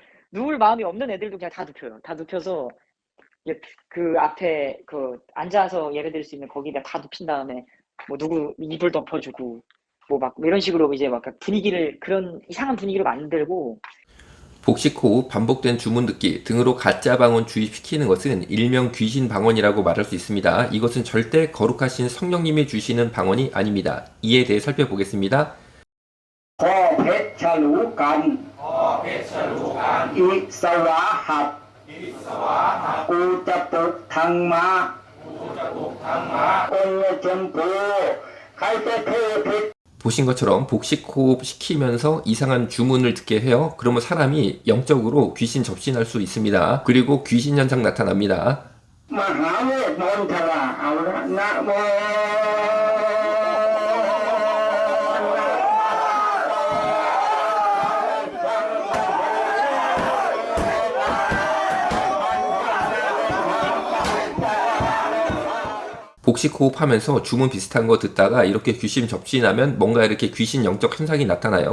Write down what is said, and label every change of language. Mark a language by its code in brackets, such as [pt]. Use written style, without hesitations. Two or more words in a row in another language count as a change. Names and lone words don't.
[ko] 누울 마음이 없는 애들도 그냥 다 눕혀요. 다 눕혀서 이제 그 앞에 그 앉아서 예배드릴 수 있는 거기다 다 눕힌 다음에 뭐 누구 이불 덮어주고 뭐 막 이런 식으로 이제 막 분위기를 그런 이상한 분위기로 만들고 복식 후 반복된 주문 듣기 등으로 가짜 방언 주입시키는 것은 일명 귀신 방언이라고 말할 수 있습니다. 이것은 절대 거룩하신 성령님이 주시는 방언이 아닙니다. 이에 대해 살펴보겠습니다. [th] พอเพชรฉลูกันอิสวาหัดกูจะปลุกทั้งม้าองค์ชมพูใครจะเทพ [ko] 보신 것처럼 복식 호흡 시키면서 이상한 주문을 듣게 해요. 그러면 사람이 영적으로 귀신 접신할 수 있습니다. 그리고 귀신 현상 나타납니다. [th] มหาเวทมนต์ทราเอาละนะโม [ko] 복식 호흡하면서 주문 비슷한 거 듣다가 이렇게 귀신 접신하면 뭔가 이렇게 귀신 영적 현상이 나타나요.